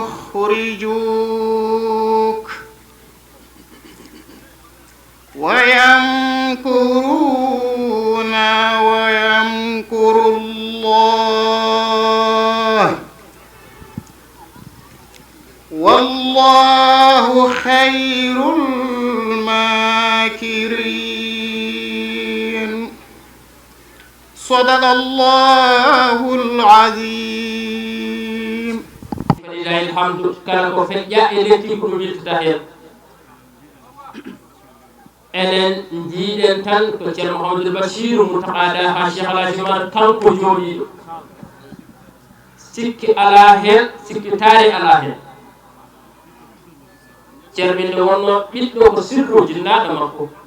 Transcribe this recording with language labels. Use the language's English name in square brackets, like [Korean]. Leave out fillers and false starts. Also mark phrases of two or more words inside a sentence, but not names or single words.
[Arabic] يخرجوك ويمكرون ويمكر الله والله خير الماكرين صدق الله العظيم لله الحمد كان في الجائلة كل بالتهيئ [Fula] enen jiiden tan ko ceerno Mouhamadoul Bachir mutaqada ha Cheikh Alhaji Oumar kanko jooɗiɗo sikki ala hen sikki taari ala hen ceerminde wonno ɓiɗɗo ko sirruji naɗa makko